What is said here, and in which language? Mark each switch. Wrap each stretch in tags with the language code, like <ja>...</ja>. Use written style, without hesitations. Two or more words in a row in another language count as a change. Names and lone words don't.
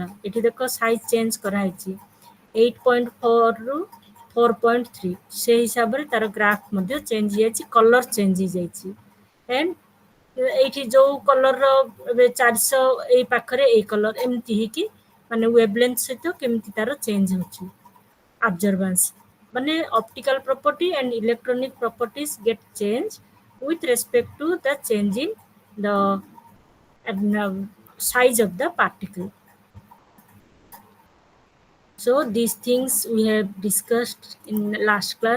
<or>ଏଠି ଦେଖ</or> <en>size change</en> <or>କରାହେଇଛି 8.4 ରୁ 4.3, ସେ ହିସାବରେ ତାର ଗ୍ରାଫ ମଧ୍ୟ ଚେଞ୍ଜ ହେଇଯାଇଛି,</or> <en>color change</en> <or>ହେଇଯାଇଛି। ଏଣ୍ଡ ଏଇଠି ଯୋଉ କଲରର ଏବେ 400 ଏଇ ପାଖରେ ଏଇ କଲର, ଏମିତି ହେଇକି ମାନେ ୱେଭଲେନ୍ଥ ସହିତ କେମିତି ତାର ଚେଞ୍ଜ ହେଉଛି।</or> <en>Observance ମାନେ optical property and electronic properties get changed with respect to the change in the size of the particle. So these things we have discussed in last class.</en>